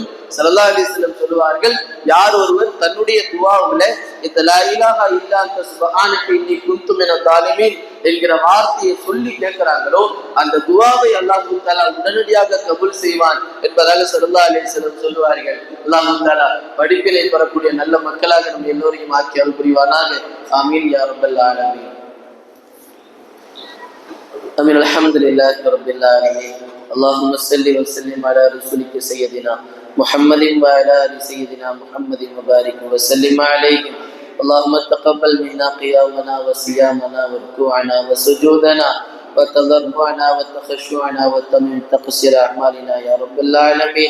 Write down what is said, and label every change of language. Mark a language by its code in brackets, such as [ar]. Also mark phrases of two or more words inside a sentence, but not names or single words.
[ar] صلى الله عليه وسلم [ta] சொல்லுவார்கள், யார் ஒருவர் தன்னுடைய துஆவுல இந்த [ar] لا إله إلا أنت سبحانك إني كنت من الظالمين [ta] என்கிற வார்த்தையை சொல்லி கேட்கிறாங்களோ அந்த துஆவை [ar] الله تعالى [ta] உடனடியாக கபூல் செய்வான் என்பதாக [ar] صلى الله عليه وسلم [ta] சொல்லுவார்கள். [ar] الله تعالى [ta] படிப்பினை பெறக்கூடிய நல்ல மக்களாக நம்ம எல்லோரையும் ஆக்கி அருள் புரிவானாக. [ar] آمين يا رب العالمين. آمين. الحمد لله رب العالمين. اللهم صل وسلم على رسولك سيدنا محمد وعلى آل سيدنا محمد وبارك وسلم عليه. اللهم تقبل منا قيامنا وصيامنا وركوعنا وسجودنا وتضرعنا وتخشعنا وتمم تقصير أعمالنا يا رب العالمين.